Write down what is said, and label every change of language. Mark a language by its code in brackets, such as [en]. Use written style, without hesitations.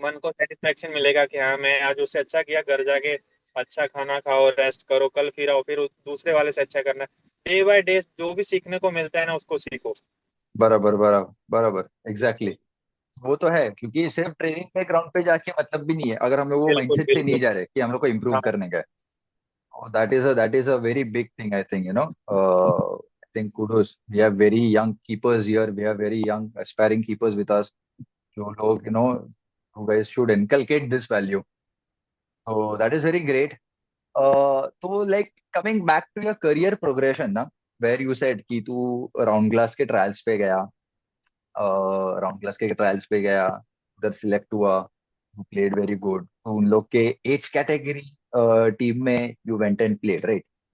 [hi] मन को सेटिस्फेक्शन मिलेगा कि हाँ मैं आज उससे अच्छा किया, घर जाके अच्छा खाना खाओ, रेस्ट करो, कल फिर आओ, फिर दूसरे वाले से अच्छा करना है। डे बाय डे जो भी सीखने को मिलता है ना उसको सीखो। बराबर बराबर बराबर, एग्जैक्टली। वो तो है, क्योंकि सिर्फ ट्रेनिंग पे ग्राउंड पे जाके मतलब भी नहीं है अगर हम लोग वो बिल्कुल माइंडसेट से नहीं बिल्कुल। जा रहे कि हम लोग को इम्प्रूव हाँ करने का है। [en] That is a very big thing, I think. I think kudos. We have very young keepers here. We have very young aspiring keepers with us. [hi] जो लोग [en] you guys should inculcate this value. So that is very great. [hi] तो [en] like coming back to your career progression [hi] ना, [en] where you said [hi] कि तू round glass के trials पे गया, round class के ट्रायल्स पे गया, उधर सिलेक्ट हुआ, [en] you played very good, [hi] तो उन लोग के एज कैटेगरी टीम में [en] You went and played, right?